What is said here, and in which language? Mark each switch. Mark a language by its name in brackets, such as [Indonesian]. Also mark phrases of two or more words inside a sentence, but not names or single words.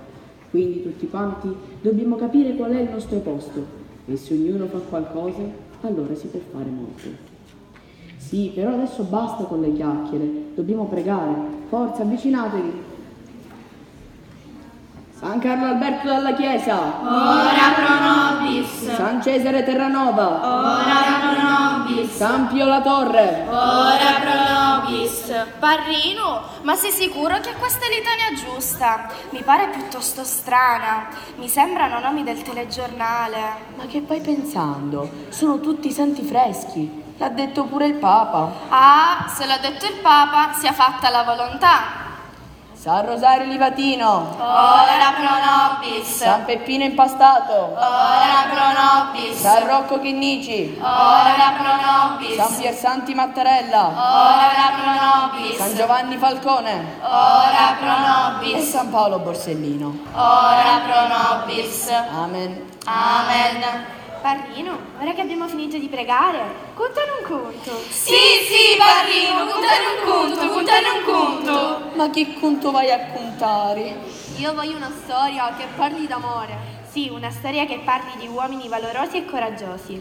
[Italian] Quindi tutti quanti dobbiamo capire qual è il nostro posto, e se ognuno fa qualcosa, allora si può fare molto. Sì, però adesso basta con le chiacchiere, dobbiamo pregare. Forza, avvicinatevi. San Carlo Alberto dalla Chiesa. [Latin] Ora pro nobis. [Italian] San Cesare Terranova. [Latin] Ora pro nobis. [Italian] San Pio La Torre. [Latin] Ora pro nobis. [Italian] Parrino, ma sei sicuro che questa è litania giusta? Mi pare piuttosto strana. Mi sembrano nomi del telegiornale. Ma che vai pensando? Sono tutti santi freschi. L'ha detto pure il Papa. Ah, se l'ha detto il Papa, sia fatta la volontà. San Rosario Livatino. [Latin] Ora pro nobis. [Italian] San Peppino Impastato. [Latin] Ora pro nobis. [Italian] San Rocco Chinnici. [Latin] Ora pro nobis. [Italian] San Piersanti Mattarella. [Latin] Ora pro nobis. [Italian] San Giovanni Falcone. [Latin] Ora pro E nobis. [Italian] San Paolo Borsellino. [Latin] Ora pro nobis. Amen. Amen. [Italian] Parrino, ora che abbiamo finito di pregare, contane un conto. Sì, Parrino, contane un conto. Ma che conto vai a contare? Io voglio una storia che parli d'amore. Sì, una storia che parli di uomini valorosi e coraggiosi.